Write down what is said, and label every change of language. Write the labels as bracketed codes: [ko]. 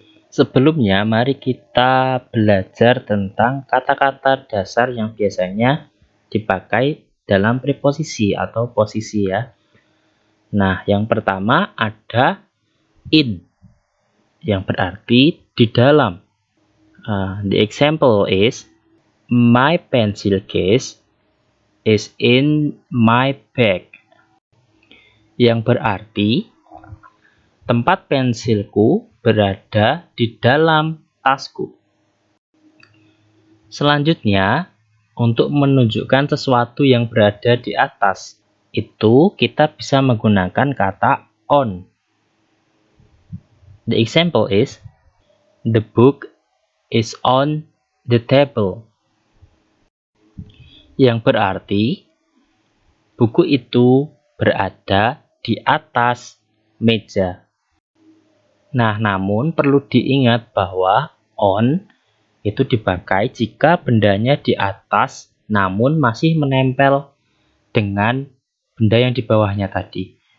[id] Sebelumnya mari kita belajar tentang kata-kata dasar yang biasanya dipakai dalam preposisi atau posisi ya. Nah, yang pertama ada in, yang berarti di dalam. [en] The example is, my pencil case is in my bag. [id] Yang berarti tempat pensilku berada di dalam tasku. Selanjutnya, untuk menunjukkan sesuatu yang berada di atas, itu kita bisa menggunakan kata on. [en] The example is, the book is on the table. [id] Yang berarti buku itu berada di atas meja. Nah, namun perlu diingat bahwa on itu dipakai jika bendanya di atas namun masih menempel dengan benda yang di bawahnya tadi.